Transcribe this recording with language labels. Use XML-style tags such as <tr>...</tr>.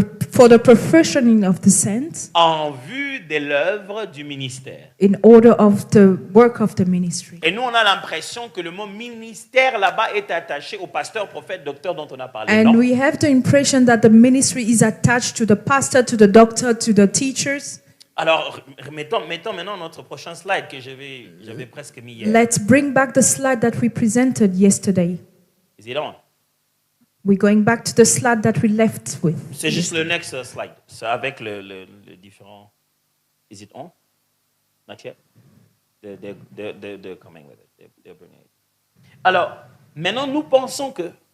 <en>for the perfectioning of the saints,</en> <fr>en vue de l'œuvre du ministère.</fr> <en>in order of the work of the ministry.</en> <fr>Et nous, on a l'impression que le mot ministère là-bas est attaché au pasteur, prophète, docteur dont on a parlé.</fr> <en>And</en> <fr>Non?</fr> <en>we have the impression that the ministry is attached to the pastor, to the doctor, to the teachers.</en> <fr>Alors, mettons maintenant notre prochain slide que j'avais presque mis hier.</fr> <en>Let's bring back the slide that we presented yesterday. Is it on? We're going back to the slide that we left with.</en> <fr>C'est juste le next slide. C'est avec le différent.</fr> <en>Is it on? Not yet. They're coming with it. They're bringing it.</en> <fr>Alors, maintenant, nous pensons que.</fr>